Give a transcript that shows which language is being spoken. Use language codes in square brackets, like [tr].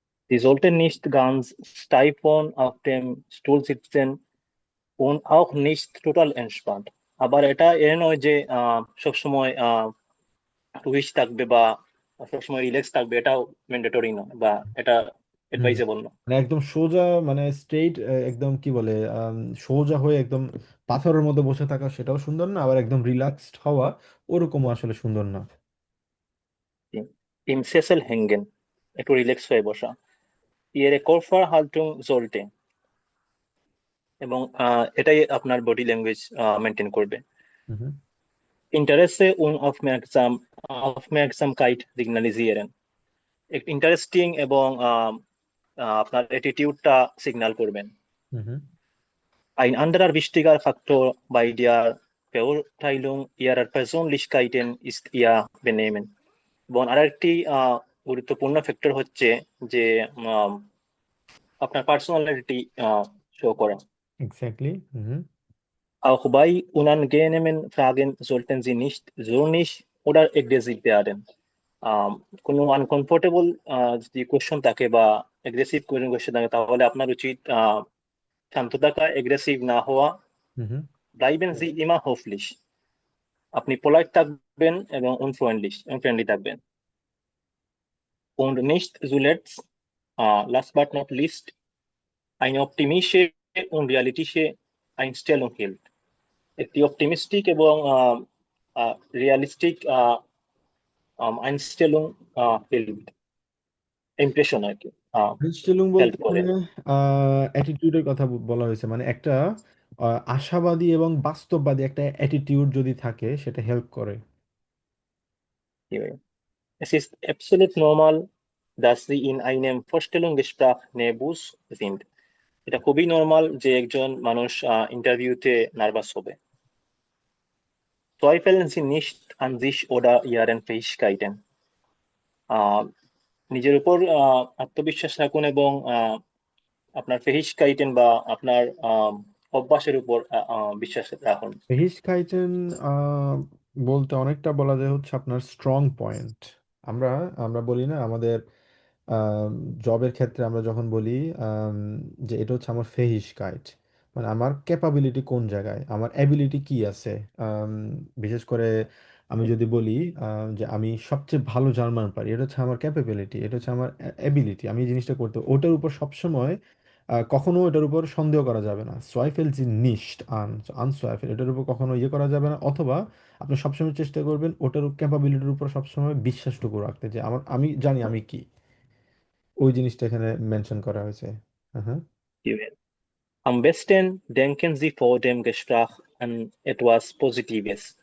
[de] Sie sollten nicht ganz steif auf dem Stuhl sitzen und auch nicht total entspannt. [bn] আবার এটা এর নয় যে সবসময় টুইস্ট থাকবে বা সবসময় রিল্যাক্স থাকবে, এটাও ম্যান্ডেটরি নয় বা এটা হুম। অ্যাডভাইজেবল নয়। মানে একদম সোজা, মানে স্ট্রেইট, একদম কি বলে, সোজা হয়ে একদম পাথরের মধ্যে বসে থাকা সেটাও সুন্দর না, আবার একদম রিল্যাক্সড হওয়া ওরকমও আসলে সুন্দর না। [de] Im Sessel hängen, [bn] একটু রিল্যাক্স হয়ে বসা। [de] Ihre Körperhaltung sollte, [bn] এবং এটাই আপনার বডি ল্যাঙ্গুয়েজ মেনটেন করবে। Mhm. [de] Interesse und Aufmerksamkeit signalisieren, [bn] interesting এবং আপনার অ্যাটিটিউডটা সিগন্যাল করবেন। Mhm. [de] Ein anderer wichtiger Faktor bei der Beurteilung ihrer Persönlichkeiten ist ihr Benehmen, [bn] এবং আরেকটি গুরুত্বপূর্ণ ফ্যাক্টর হচ্ছে যে আম, আপনার পার্সোনালিটি শো করা। [en] Exactly. Mhm. [de] Auch bei unangenehmen Fragen sollten Sie nicht zornig oder aggressiv werden. [bn] কোনো আনকমফোর্টেবল যদি কোয়েশ্চন থাকে বা এগ্রেসিভ কোয়েশ্চন থাকে তাহলে আপনার উচিত শান্ত থাকা, এগ্রেসিভ না হওয়া। Mhm. [de] Bleiben Sie immer höflich, [bn] আপনি পোলাইট থাকবেন এবং ফ্রেন্ডলি থাকবেন। [de] Und nicht zuletzt, [en] last but not least, [de] eine optimistische und realistische Einstellung hilft, [bn] একটি অপটিমিস্টিক এবং রিয়ালিস্টিক আইনস্টেলং হেল্প, ইমপ্রেশন আর কি [de] আইনস্টেলুং [bn] হেল্প বলতে করে। মানে অ্যাটিটিউডের কথা বলা হয়েছে, মানে একটা আশাবাদী এবং বাস্তববাদী একটা অ্যাটিটিউড যদি থাকে সেটা হেল্প করে। [de] Es ist absolut normal, dass Sie in einem Vorstellungsgespräch nervös sind. [bn] এটা খুবই নর্মাল যে একজন মানুষ ইন্টারভিউতে নার্ভাস হবে। [de] Zweifeln Sie nicht an sich oder Ihren Fähigkeiten. [bn] আহ, নিজের উপর আত্মবিশ্বাস রাখুন এবং আপনার ফেহিশকাইটেন বা আপনার অভ্যাসের উপর বিশ্বাস রাখুন। ফেহিশকাইটেন বলতে অনেকটা বলা যায় হচ্ছে আপনার স্ট্রং পয়েন্ট। আমরা আমরা বলি না আমাদের জবের ক্ষেত্রে আমরা যখন বলি আম, যে এটা হচ্ছে আমার ফেহিশকাইট, মানে আমার ক্যাপাবিলিটি কোন জায়গায়, আমার অ্যাবিলিটি কি আছে। আম, বিশেষ করে আমি যদি বলি যে আমি সবচেয়ে ভালো জার্মান পারি, এটা হচ্ছে আমার ক্যাপাবিলিটি, এটা হচ্ছে আমার অ্যাবিলিটি, আমি এই জিনিসটা করতে, ওটার উপর সবসময় কখনো এটার উপর সন্দেহ করা যাবে না। [de] সোয়াইফেল জি নিশট আনসোয়াইফেল, [bn] এটার উপর কখনো ইয়ে করা যাবে না। অথবা আপনি সবসময় চেষ্টা করবেন ওটার ক্যাপাবিলিটির উপর সবসময় বিশ্বাসটুকু রাখতে, যে আমি জানি আমি কি, ওই জিনিসটা এখানে মেনশন করা হয়েছে। হ্যাঁ। [de] Am besten denken Sie vor dem Gespräch an etwas Positives.